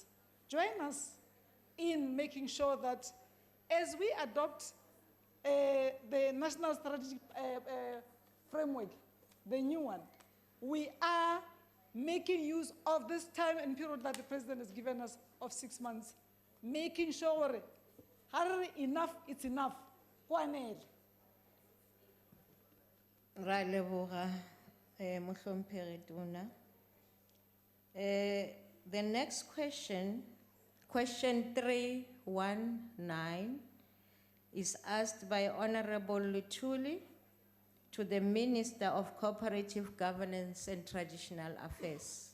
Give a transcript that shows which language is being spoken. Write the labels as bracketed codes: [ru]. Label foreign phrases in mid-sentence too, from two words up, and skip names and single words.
[en] Join us in making sure that as we adopt the National Strategic Framework, the new one, we are making use of this time and period that the President has given us of 6 months, making sure enough, it's enough. [zu] Kwanele. [tn] Ra leboga mohlomphehi tona. [en] The next question, question 319, is asked by Honorable Lutuli to the Minister of Cooperative Governance and Traditional Affairs.